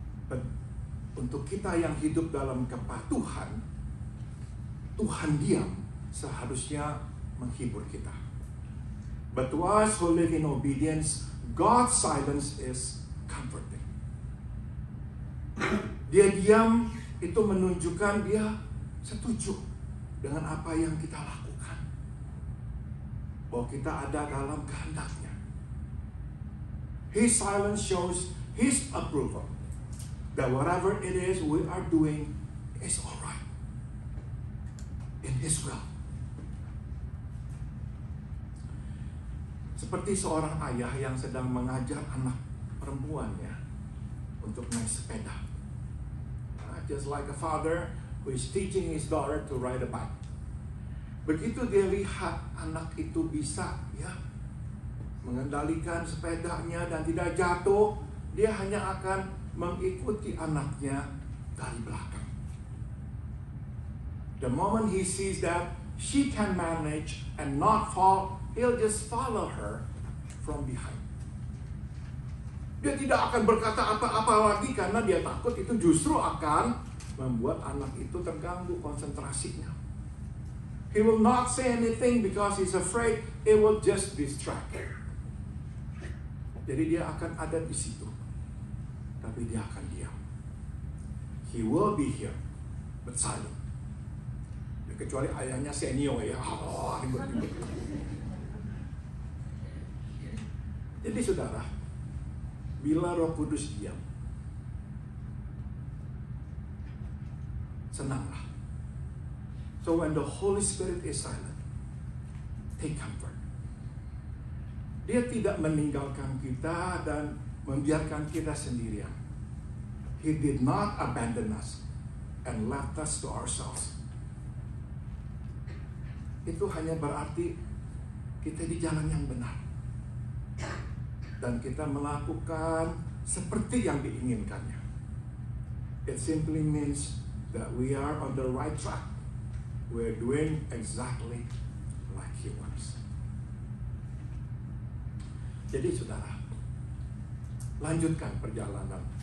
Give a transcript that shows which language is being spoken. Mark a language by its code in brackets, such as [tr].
[id] But untuk kita yang hidup dalam kepatuhan, Tuhan diam seharusnya menghibur kita. [en] But to us who live in obedience, God's silence is comforting. [id] Dia diam itu menunjukkan dia setuju dengan apa yang kita lakukan, bahwa kita ada dalam kehendaknya. [en] His silence shows his approval, that whatever it is we are doing is alright in his will. [id] Seperti seorang ayah yang sedang mengajar anak perempuannya untuk naik sepeda. [en] Just like a father who is teaching his daughter to ride a bike. [id] Begitu dia lihat anak itu bisa mengendalikan sepedanya dan tidak jatuh, dia hanya akan mengikuti anaknya dari belakang. [en] The moment he sees that she can manage and not fall, he'll just follow her from behind. [id] Dia tidak akan berkata apa-apa lagi karena dia takut itu justru akan membuat anak itu terganggu konsentrasinya. [en] He will not say anything because he's afraid it will just distract her. [id] Jadi dia akan ada di situ, tapi dia akan diam. [en] He will be here, but silent. [id] Ya, kecuali ayahnya senior ya. Ribut. Jadi saudara, bila Roh Kudus diam, senanglah. [en] So when the Holy Spirit is silent, take comfort. [id] Dia tidak meninggalkan kita dan membiarkan kita sendirian. [en] He did not abandon us and left us to ourselves. [id] Itu hanya berarti kita di jalan yang benar. Dan kita melakukan seperti yang diinginkannya. [en] It simply means that we are on the right track. We're doing exactly like He wants. [id] Jadi saudara, lanjutkan perjalanan.